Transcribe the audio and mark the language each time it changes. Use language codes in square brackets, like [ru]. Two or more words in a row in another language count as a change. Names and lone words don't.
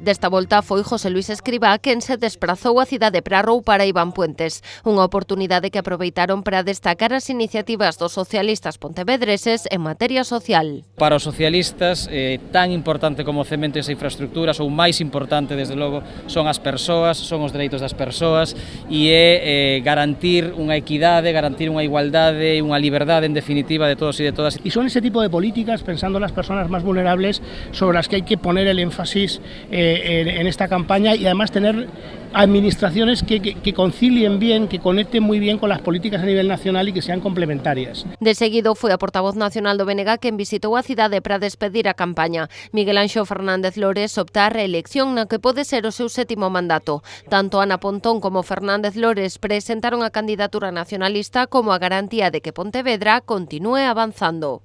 [gl] Desta volta foi José Luís Escribá quen se desprazou á cidade para roubar a Iván Puentes, unha oportunidade que aproveitaron para destacar as iniciativas dos socialistas pontevedreses en materia social. Para os socialistas, tan importante como o cemento e as infraestructuras, ou máis importante, desde logo, son as persoas, son os dereitos das persoas e é garantir unha equidade, garantir unha igualdade e unha liberdade, en definitiva, de todos e de todas. [es] Y son ese tipo de políticas, pensando en las personas más vulnerables, sobre las que hay que poner el énfasis en esta campaña y además tener administraciones que concilien bien, que conecten muy bien con las políticas a nivel nacional y que sean complementarias. [gl] De seguido foi a portavoz nacional do BNG quen visitou a cidade para despedir a campaña. Miguel Anxo Fernández Lores opta a reelección na que pode ser o seu sétimo mandato. Tanto Ana Pontón como Fernández Lores presentaron a candidatura nacionalista como a garantía de que Pontevedra continúe avanzando.